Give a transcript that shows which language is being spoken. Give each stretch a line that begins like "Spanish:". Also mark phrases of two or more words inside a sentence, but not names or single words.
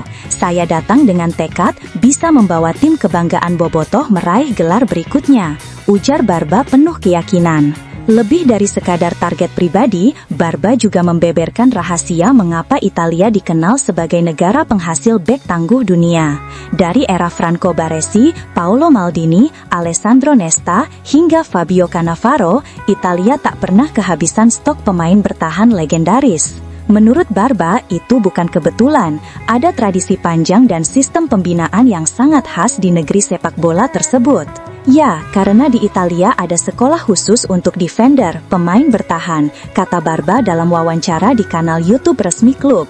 Indonesian: Saya datang dengan tekad bisa membawa tim kebanggaan Bobotoh meraih gelar berikutnya, ujar Barba penuh keyakinan. Lebih dari sekadar target pribadi, Barba juga membeberkan rahasia mengapa Italia dikenal sebagai negara penghasil bek tangguh dunia. Dari era Franco Baresi, Paolo Maldini, Alessandro Nesta, hingga Fabio Cannavaro, Italia tak pernah kehabisan stok pemain bertahan legendaris. Menurut Barba, itu bukan kebetulan, ada tradisi panjang dan sistem pembinaan yang sangat khas di negeri sepak bola tersebut. Ya, karena di Italia ada sekolah khusus untuk defender, pemain bertahan, kata Barba dalam wawancara di kanal YouTube resmi klub.